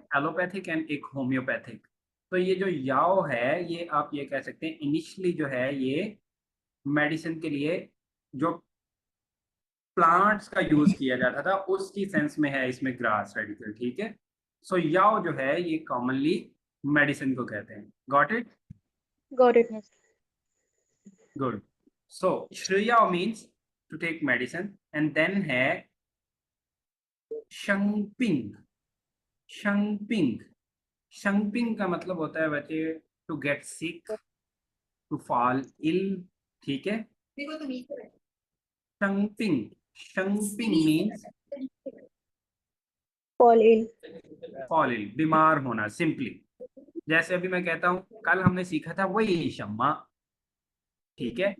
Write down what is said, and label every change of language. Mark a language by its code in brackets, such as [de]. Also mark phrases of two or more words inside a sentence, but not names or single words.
[hi] एक एलोपैथिक एंड एक होम्योपैथिक। तो ये जो याओ है ये आप ये कह सकते हैं इनिशियली जो है ये मेडिसिन के लिए जो प्लांट्स का यूज किया जाता था उसकी सेंस में है इसमें [en] grass radical, [hi] ठीक है। सो याओ जो है ये कॉमनली मेडिसिन को कहते हैं। [en] Got it? Got it. Good. So [zh] 吃药 [en] means to take medicine, and then है [zh] 生病। 生病 [hi] शंपिंग का मतलब होता है बच्चे [en] to get sick, to fall ill, [hi] ठीक है। [zh] 生病，生病 मीन्स [en] fall ill. fall ill, [hi] बीमार होना सिंपली। जैसे अभी मैं कहता हूँ कल हमने सीखा था वही शम्मा, ठीक है।